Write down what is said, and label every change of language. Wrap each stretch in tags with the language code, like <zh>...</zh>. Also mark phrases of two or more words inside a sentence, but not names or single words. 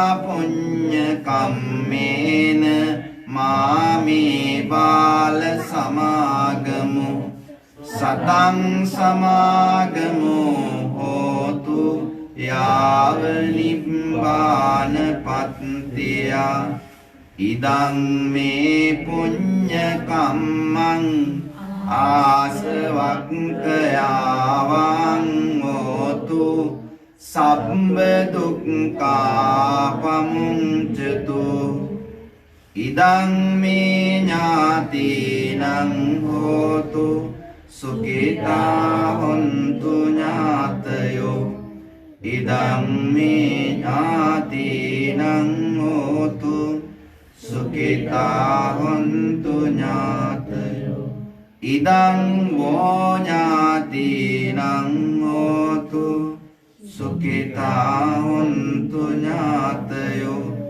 <pi>පුඤ්ඤ කම්මේන මාමේ බාල සමාගමු සතං සමාගමු හෝතු යාව නිබ්බාන පත්තියා ඉදං මේ පුඤ්ඤ කම්මං ආසවක්ඛයාවං හෝතු සබ්බ දුක්ඛා පමුඤ්චතු ඉදං මේ ඥාතිනං හෝතු සුඛිතා හොන්තු ඥාතයෝ ඉදං මේ ඥාතිනං හෝතු සුඛිතා හොන්තු ඥාතයෝ ඉදං වෝ ඥාතිනං හෝතු සුඛිතා හොන්තු ඥාතයෝ</pi>